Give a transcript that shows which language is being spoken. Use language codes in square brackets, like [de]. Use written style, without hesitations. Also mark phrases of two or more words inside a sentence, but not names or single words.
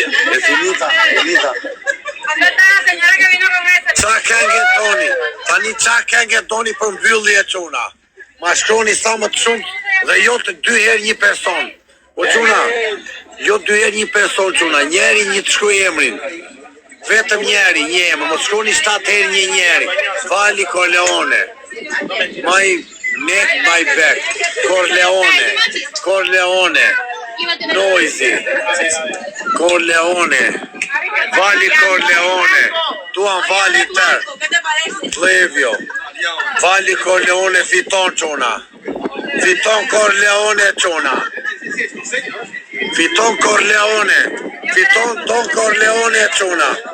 [it] E finita. [es] ¿Dónde está la señora que vino con esa? [sq] Qa kenge toni? Tani qa kenge toni për mbylli e çuna? Ma shkroni sa më të shumë dhe jo të 2 herë një person. O çuna, jo 2 herë një person çuna, njeri një të shkruaj emrin. Vetëm njeri, një emër, mos shkroni 7 herë një njeri. [en] Vali Corleone. My neck, my back. Corleone. Noisy. Corleone. Vali Corleone. Tuan Vali tër. Flevio. [sq] Vali Corleone fiton çuna. Fiton Corleone çuna. Fiton Corleone. Fiton Don Corleone çuna.